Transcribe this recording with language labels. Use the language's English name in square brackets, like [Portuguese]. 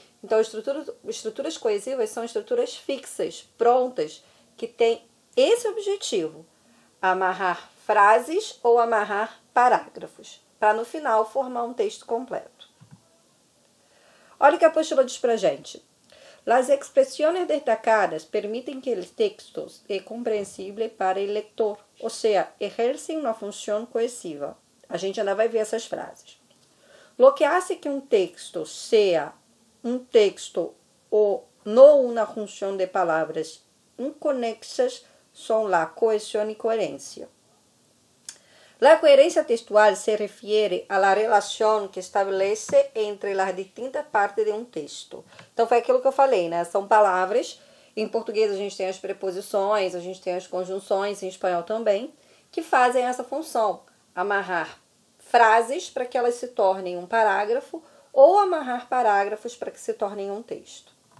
[Portuguese] Então, estruturas coesivas são estruturas fixas, prontas, que têm esse objetivo, amarrar frases ou amarrar parágrafos, para no final formar um texto completo. Olha o que a apostila diz pra gente. [Spanish] Las expresiones destacadas permiten que el texto sea comprensible para el lector, [Portuguese] ou seja, ejercem uma função coesiva. A gente ainda vai ver essas frases. [Spanish] Lo que hace que um texto sea un texto o no una junción de palabras inconexas son la cohesión y coherencia. La coherencia textual se refiere a la relación que estabelece entre las distintas partes de um texto. [Portuguese] Então, foi aquilo que eu falei, né? São palavras, em português a gente tem as preposições, a gente tem as conjunções, em espanhol também, que fazem essa função, amarrar frases para que elas se tornem um parágrafo ou amarrar parágrafos para que se tornem um texto.